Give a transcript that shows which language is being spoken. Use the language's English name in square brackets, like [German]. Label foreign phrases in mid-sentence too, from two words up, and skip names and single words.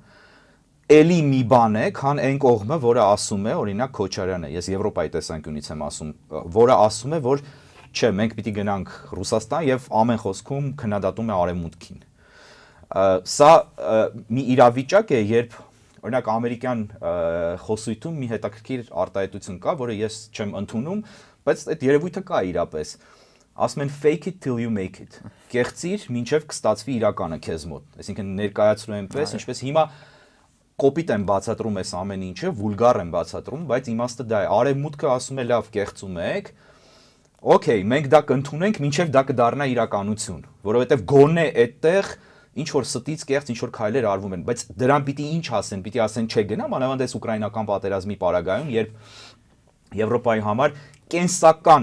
[Armenian] էլի մի բան է, քան այն կողմը, որը ասում է, օրինակ Քոչարյանը, ես Եվրոպայի տեսանկյունից եմ ասում, որը ասում է, որ չէ, մենք պիտի գնանք Ռուսաստան եւ ամեն խոսքում քննադատում է արևմուտքին։ Սա մի իրավիճակ է, երբ օրինակ ամերիկյան խոսույթում մի հետաքրքիր արտահայտություն կա, որը ես չեմ ընդունում, բայց այդ երևույթը կա իրապես։ Ասում են [English] fake it till you make it։ [Armenian] Կեղծիր, մինչև կստացվի իրականը քեզ մոտ։ Այսինքն ներկայացրու այնպես, ինչպես հիմա կոպիտ եմ բացատրում այս ամեն ինչը, վուլգար եմ բացատրում, բայց իմաստը դա է։ Արևմուտքը ասում է լավ, կեղծում եք, Okay, մենք դա կընդունենք, մինչև դա կդառնա իրականություն, որովհետև գոնե այդտեղ ինչ որ ստից կեղծ ինչ որ քայլեր արվում են, բայց դրան պիտի ինչ ասեն, պիտի ասեն չէ գնա, մանավանդ այս ուկրաինական պատերազմի պարագայում, երբ Եվրոպայի համար կենսական